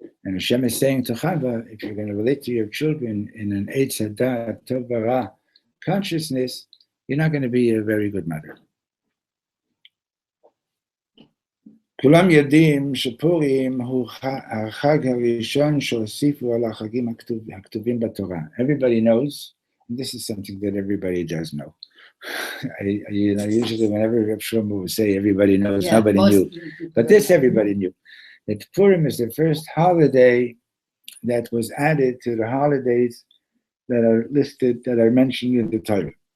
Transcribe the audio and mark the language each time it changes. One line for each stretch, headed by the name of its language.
English: And Hashem is saying to Chava, if you're going to relate to your children in an Eitz Hadat, Tovara consciousness, you're not going to be a very good mother.
Hebrew: כולם יודעים שפורים הוא החג הראשון שהוסיפו על החגים הכתובים בתורה.
English: Everybody knows, and this is something that everybody does know. Usually whenever Reb Shlomo would say everybody knows, nobody knew. But this everybody knew. That Purim is the first holiday that was added to the holidays that are listed, that are mentioned in the Torah.